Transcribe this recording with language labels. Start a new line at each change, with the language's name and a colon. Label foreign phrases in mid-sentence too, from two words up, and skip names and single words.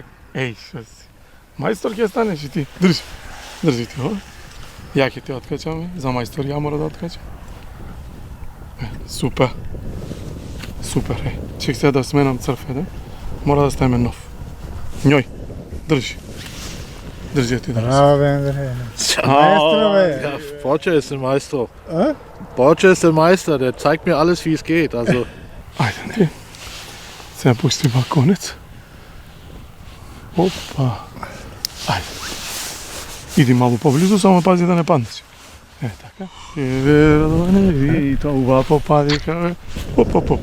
Macedonian: Еј, шо си. Мајстор ќе станеш и ти. Држи ти, ова. Ја ќе ти откачам, за мајстор ја мора да откачам. Супер, Чек сега да сменам црф, мора да ставиме нов. Њој, држи ти да Браво, Андре.
German: Maestro, Ja, Borja ist der Meister.
Macedonian: А?
German: Borja ist der Meister, der zeigt mir alles, wie es geht. Also,
Macedonian: Ајде, Андрей. Сега пусти балконец. Опа. Ајде. Иди малку поблизу, само пази да не паднеш. Така. Радоване, види тоа ова попадика, бе. Оп.